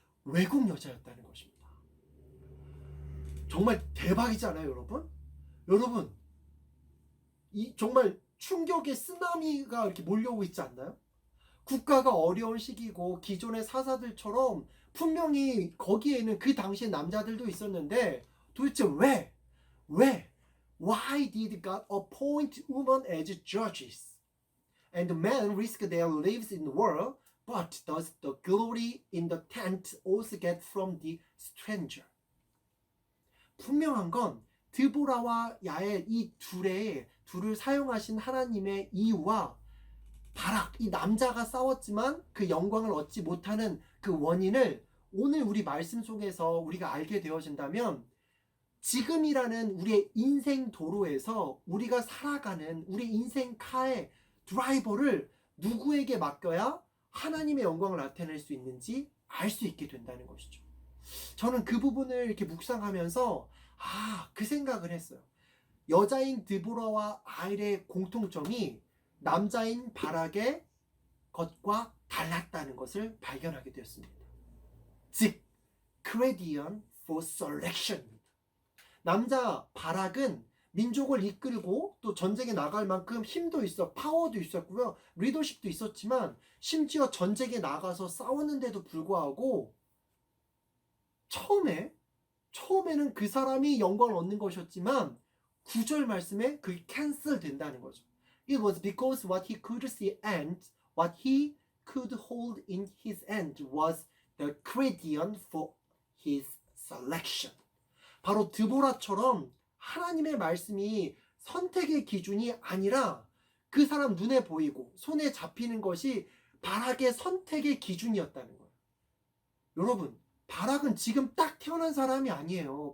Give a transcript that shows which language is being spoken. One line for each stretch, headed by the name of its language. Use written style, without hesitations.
Korean: 외국 여자였다는 것입니다. 정말 대박이잖아요, 여러분. 여러분, 이 정말 충격의 쓰나미가 이렇게 몰려오고 있지 않나요? 국가가 어려운 시기고 기존의 사사들처럼 분명히 거기에는 그 당시에 남자들도 있었는데 도대체 왜?
English: Why did God appoint women as judges? And men risk their lives in the world, but does the glory in the tent also get from the stranger?
Korean: 분명한 건 드보라와 야엘 이 둘을 사용하신 하나님의 이유와 바락 이 남자가 싸웠지만 그 영광을 얻지 못하는 그 원인을 오늘 우리 말씀 속에서 우리가 알게 되어진다면 지금이라는 우리의 인생 도로에서 우리가 살아가는 우리 인생 카의 드라이버를 누구에게 맡겨야 하나님의 영광을 나타낼 수 있는지 알 수 있게 된다는 것이죠. 저는 그 부분을 이렇게 묵상하면서 그 생각을 했어요. 여자인 드보라와 아일의 공통점이 남자인 바락의 것과 달랐다는 것을 발견하게 되었습니다. 즉,
English: gradient for selection입니다.
Korean: 남자 바락은 민족을 이끌고 또 전쟁에 나갈 만큼 힘도 있어, 파워도 있었고요, 리더십도 있었지만 심지어 전쟁에 나가서 싸웠는데도 불구하고 처음에는 그 사람이 영광을 얻는 것이었지만 9절 말씀에 그게 캔슬 된다는 거죠.
English: It was because what he could see and what he could hold in his hand was the gradient for his selection.
Korean: 바로 드보라처럼 하나님의 말씀이 선택의 기준이 아니라 그 사람 눈에 보이고 손에 잡히는 것이 바락의 선택의 기준이었다는 거예요. 여러분, 바락은 지금 딱 태어난 사람이 아니에요.